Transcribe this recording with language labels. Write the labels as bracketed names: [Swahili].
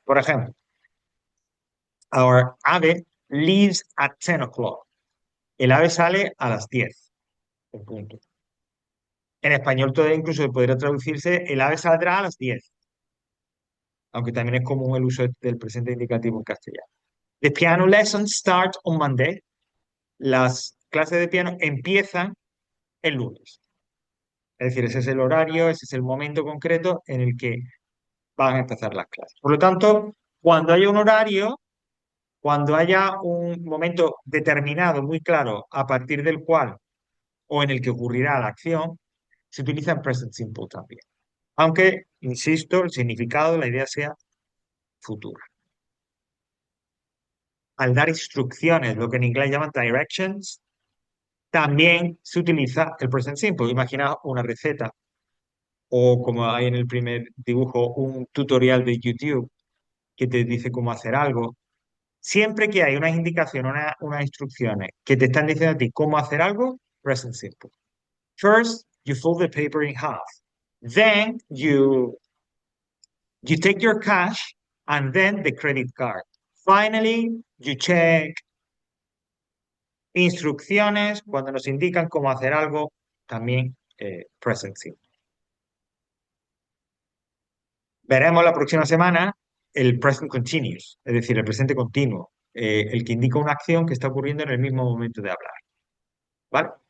[Spanish] Por ejemplo, [English] our ave leaves at 10 o'clock. [Spanish] El ave sale a las 10 en punto. En español todavía incluso podría traducirse el ave saldrá a las 10, aunque también es común el uso del presente indicativo en castellano. [English] The piano lessons start on Monday. [Spanish] Las clases de piano empiezan el lunes. Es decir, ese es el horario, ese es el momento concreto en el que van a empezar las clases. Por lo tanto, cuando haya un horario, cuando haya un momento determinado, muy claro, a partir del cual o en el que ocurrirá la acción, se utiliza en present simple también. Aunque, insisto, el significado, la idea sea futura. Al dar instrucciones, lo que en inglés llaman directions, también se utiliza el present simple. Imagina una receta o como hay en el primer dibujo, un tutorial de YouTube que te dice cómo hacer algo. Siempre que hay unas indicaciones, unas instrucciones que te están diciendo a ti cómo hacer algo, present simple. [English] First, you fold the paper in half. Then you take your cash and then the credit card. Finally, you check [Spanish] instrucciones cuando nos indican cómo hacer algo, también present simple. Veremos la próxima semana el present continuous, es decir, el presente continuo, el que indica una acción que está ocurriendo en el mismo momento de hablar, ¿vale?